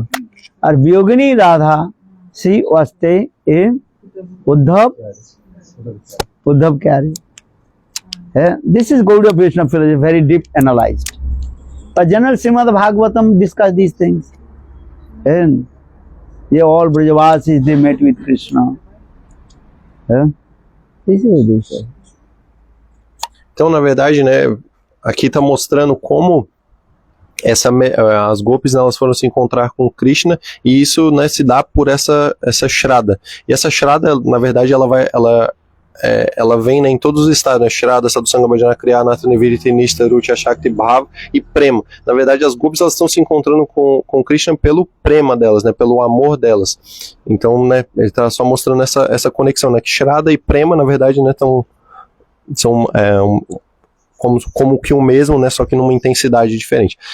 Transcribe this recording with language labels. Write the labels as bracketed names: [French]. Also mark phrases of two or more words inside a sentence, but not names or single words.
[English] Or Viyogini Radha, she was staying in Uddhav Kyari. This is Gaudiya Vaishnava philosophy, very deep analyzed. But general Srimad Bhagavatam discuss these things. And all Brajavasis, they met with Krishna. This is this. [Portuguese] Então, na verdade, né, aqui está mostrando como as gopis, elas foram se encontrar com Krishna, e isso, né, se dá por essa Shraddha. E essa Shraddha, na verdade, ela vem, né, em todos os estados, né, [Sanskrit] Shraddha, Sadhusanga, Bhajana, Kriya, Nata, Niviriti, Nishta, Ruchi, Shakti, Bhava e Prema. [Portuguese] Na verdade, as gopis, elas estão se encontrando com Krishna pelo Prema delas, né, pelo amor delas. Então, né, ele está só mostrando essa conexão, né, que Shraddha e Prema, na verdade, né, são como que o mesmo, né, só que numa intensidade diferente.